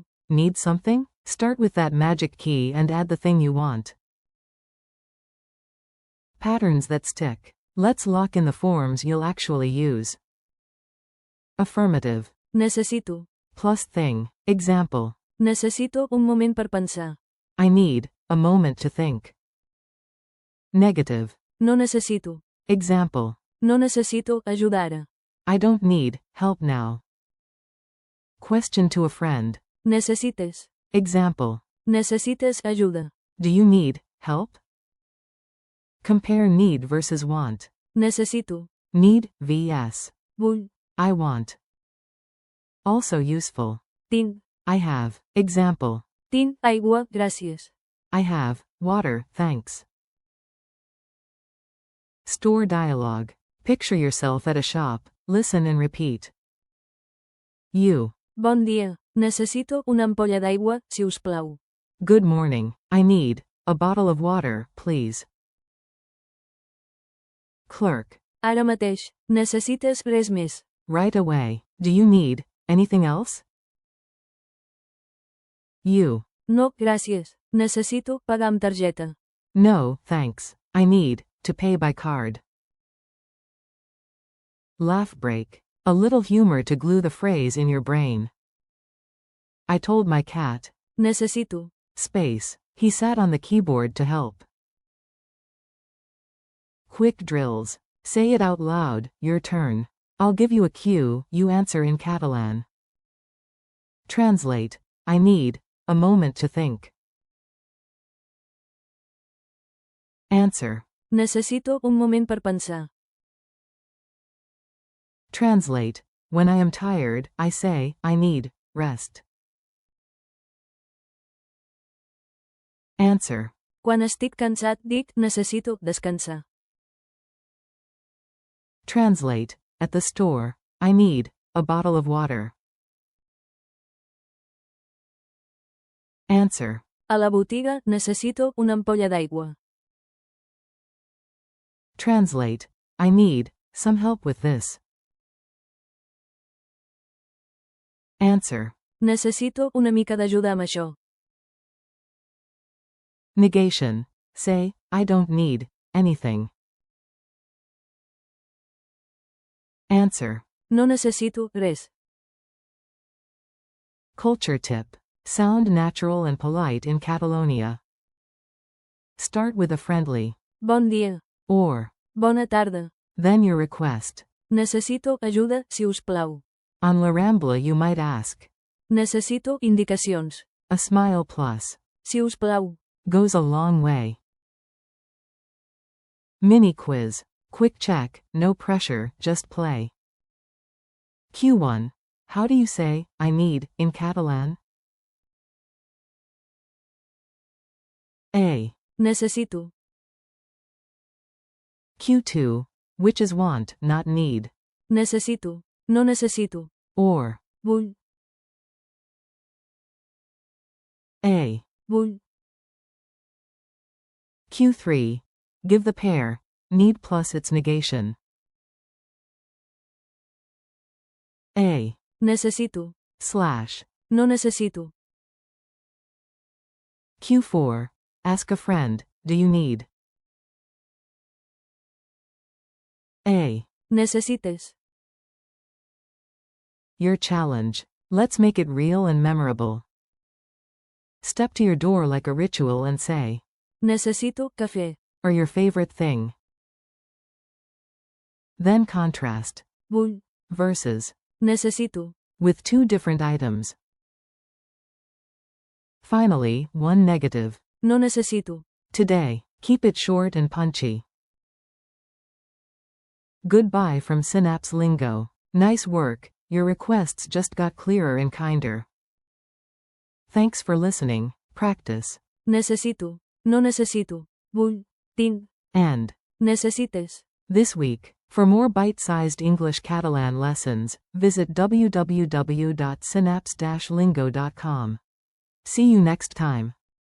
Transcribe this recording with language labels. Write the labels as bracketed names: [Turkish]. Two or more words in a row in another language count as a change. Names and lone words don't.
[English] Need something? Start with that magic key and add the thing you want. Patterns that stick. Let's lock in the forms you'll actually use. Affirmative. [Catalan] Necesito. [English] Plus thing. Example. [Catalan] Necessito un moment per pensar. [English] I need a moment to think. Negative. [Catalan] No necessito. [English] Example. [Catalan] No necessito ayuda ara. [English] I don't need help now. Question to a friend. [Catalan] Necessites. [English] Example. [Catalan] Necessites ayuda. [English] Do you need help? Compare need versus want. [Catalan] Necessito. [English] Need vs. [Catalan] Vull. [English] I want. Also useful. [Catalan] Tinc. [English] I have. Example. [Catalan] Tinc aigua, gràcies. [English] I have water, thanks. Store dialogue. Picture yourself at a shop, listen and repeat. You. [Catalan] Bon dia. Necessito una ampolla d'aigua, si us plau. [English] Good morning. I need a bottle of water, please. Clerk. [Catalan] Ara mateix. Necessites res més. [English] Right away. Do you need anything else? You. [Catalan] No, gràcies. Necessito pagar amb targeta. [English] No, thanks. I need to pay by card. Laugh break. A little humor to glue the phrase in your brain. I told my cat. [Catalan] Necessito. [English] Space. He sat on the keyboard to help. Quick drills. Say it out loud, your turn. I'll give you a cue, you answer in Catalan. Translate. I need a moment to think. Answer. [Catalan] Necessito un moment per pensar. [English] Translate. When I am tired, I say, I need rest. Answer. [Catalan] Quan estic cansat, dic, necessito descansar. [English] Translate. At the store, I need a bottle of water. Answer. [Catalan] A la botiga, necessito una ampolla d'aigua. [English] Translate. I need some help with this. Answer. [Catalan] Necessito una mica d'ajuda amb això. [English] Negation. Say, I don't need anything. Answer. [Catalan] No necessito res. [English] Culture tip. Sound natural and polite in Catalonia. Start with a friendly [Catalan] Bon dia. [English] or [Catalan] Bona tarda. [English] then your request. [Catalan] Necessito ajuda, si us plau. [English] On La Rambla you might ask. [Catalan] Necessito indicacions. [English] A smile plus [Catalan] Si us plau. [English] goes a long way. Mini quiz. Quick check, no pressure, just play. Q1. How do you say, I need, in Catalan? A. [Catalan] Necessito. [English] Q2. Which is want, not need. [Catalan] Necessito. No necessito. [English] Or. [Catalan] Vull. [English] A. [Catalan] Vull. [English] Q3. Give the pair need plus its negation. A. [Catalan] Necessito. [English] Slash. [Catalan] No necessito. [English] Q4. Ask a friend, do you need? A. [Catalan] Necessites. [English] Your challenge. Let's make it real and memorable. Step to your door like a ritual and say, [Catalan] Necessito cafè. [English] or your favorite thing. Then contrast. [Catalan] Vull. [English] Versus. [Catalan] Necessito. [English] With two different items. Finally, one negative. [Catalan] No necesito. [English] Today. Keep it short and punchy. Goodbye from Synapse Lingo. Nice work, your requests just got clearer and kinder. Thanks for listening. Practice. [Catalan] Necesito. No necesito. Vull. Tinc. [English] And. [Catalan] Necessites. [English] This week. For more bite-sized English-Catalan lessons, visit www.synapse-lingo.com. See you next time.